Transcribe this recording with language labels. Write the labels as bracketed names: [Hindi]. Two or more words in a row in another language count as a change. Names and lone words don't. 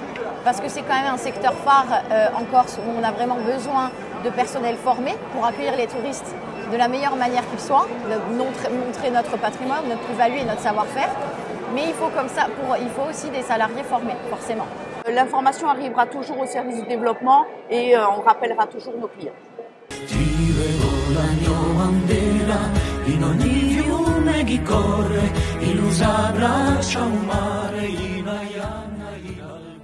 [French] Parce que c'est quand même un secteur phare en Corse où on a vraiment besoin de personnel formé pour accueillir les touristes de la meilleure manière qu'ils soient, montrer notre patrimoine, notre plus-value et notre savoir-faire. Mais il faut comme ça, il faut aussi des salariés formés, forcément. L'information arrivera toujours au service du développement et on rappellera toujours nos clients. [Corsican] In ogni fiume chi corre, in usa braccia un mare, in